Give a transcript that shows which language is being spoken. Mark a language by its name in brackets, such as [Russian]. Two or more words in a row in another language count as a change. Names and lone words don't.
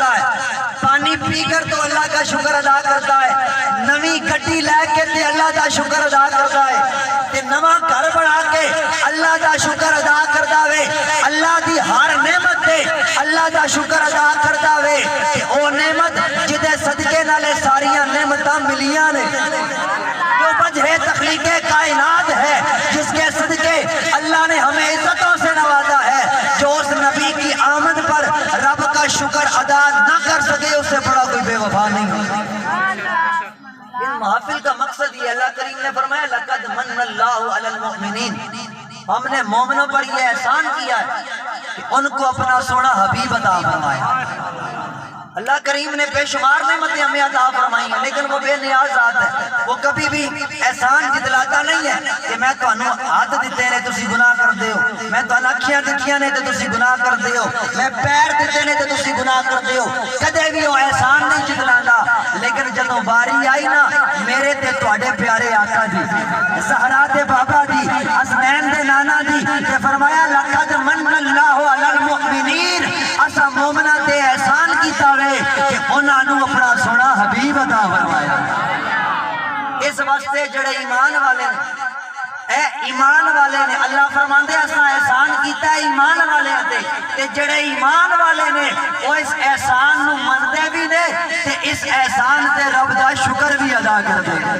[Urdu] ہے، پانی پی کر تو اللہ کا شکر ادا کرتا ہے، [Punjabi] نوی گھٹی لے کے تے [Urdu] اللہ کا شکر ادا کرتا ہے، [Punjabi] تے نواں گھر بنا کے [Urdu] اللہ کا شکر ادا کرتا ہے، [Punjabi] اللہ دی ہر نعمت تے [Urdu] اللہ کا شکر ادا کرتا ہے [Punjabi] کہ او نعمت جدے صدقے نالے ساریاں نعمتاں ملیاں نے، [Urdu] جو وجہ تخلیق کائنات ہے جس کے صدقے اللہ نے ہمیں عزتوں سے نوازا ہے، جو اس نبی کی آمد پر رب کا شکر ادا نہ کر سکے اس سے بڑا کوئی بے وفا نہیں ہوتا۔ ان محافل کا مقصد یہ اللہ کریم نے فرمایا [Arabic] لَقَدْ مَنَّ اللَّهُ عَلَى الْمُؤْمِنِينَ، [Urdu] ہم نے مومنوں پر یہ احسان کیا ہے کہ ان کو اپنا سونا حبیب عطا فرمایا۔ اللہ کریم نے بے شمار نعمتیں ہمیں عطا فرمائی ہیں لیکن وہ بے نیاز ذات ہے، وہ کبھی بھی احسان جتلاتا نہیں ہے کہ میں [Punjabi] تو انہوں ہاتھ دیتے نے تسی گناہ کر دے ہو، میں تو اکھیاں دکھیاں نے تو تسی گناہ کر دے ہو، میں پیر دیتے نے تو تسی گناہ کر دے ہو، کدے بھی وہ احسان نہیں جتلاتا، لیکن جدوں باری آئی نا میرے تے تواڈے پیارے آقا دی، زہرا دے بابا دی، حسنین دے نانا دی، تے فرمایا [Arabic] لَقَدْ مَنَّ اللَّهُ عَلَى الْمُؤْمِنِينَ، [Punjabi] اسا مومنہ تے احسان کیتا وے کہ انہاں نو اپنا سونا حبیب عطا فرمایا۔ اس واسطے جڑے ایمان والے نے، اے ایمان والے نے، اللہ فرماندے اساں احسان کیتا ہے ایمان والے تے جڑے ایمان والے نے وہ اس احسان نو مندے بھی نے تے اس احسان تے رب دا شکر بھی ادا کردے نے۔